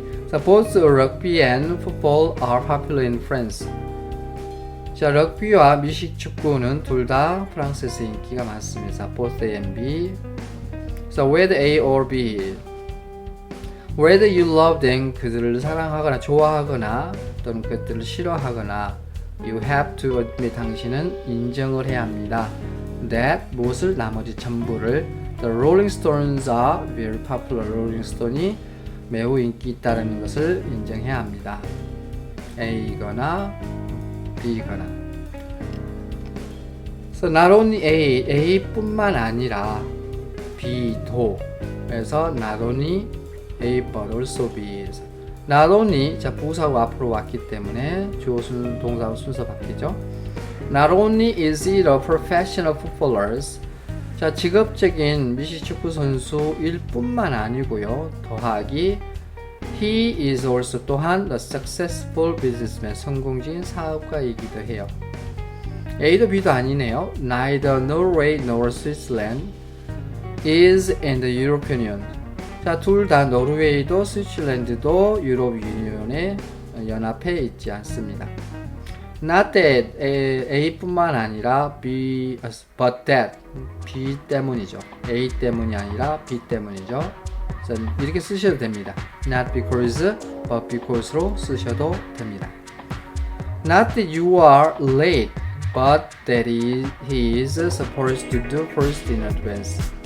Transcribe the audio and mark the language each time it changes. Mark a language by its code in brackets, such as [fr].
[en] 자, both rugby and football are popular in France. [ko] 자, 럭비와 미식 축구는 둘 다 프랑스에서 인기가 많습니다. [en] Both A and B. So whether A or B. Whether you love them. [ko] 그들을 사랑하거나 좋아하거나 또는 그들을 싫어하거나 [en] you have to admit. [ko] 당신은 인정을 해야 합니다. That 무엇을 나머지 전부를 The Rolling Stones are very popular. Rolling Stone이 매우 인기 있다는 것을 인정해야 합니다. A이거나 B이거나. So not only A뿐만 아니라 B도. [en] 그래서 not only A but also B. [ko] not only 자, 부사가 앞으로 왔기 때문에 주어 동사 순서 바뀌죠. [en] Not only is it a professional footballers. [ko] 자, 직업적인 미식축구 선수일 뿐만 아니고요. 더하기 [en] He is also 또한 a successful businessman. [ko] 성공적인 사업가이기도 해요. A도 B도 아니네요. [en] Neither Norway nor Switzerland is in the European Union. [ko] 자, 둘 다 노르웨이도 스위스랜드도 유럽 유니온에 연합해 있지 않습니다. Not that A뿐만 아니라 B, but that B 때문이죠. A 때문이 아니라 B 때문이죠. 이렇게 쓰셔도 됩니다. [en] Not because, but because로 쓰셔도 됩니다. Not that you are late, but that he is supposed to do first in advance.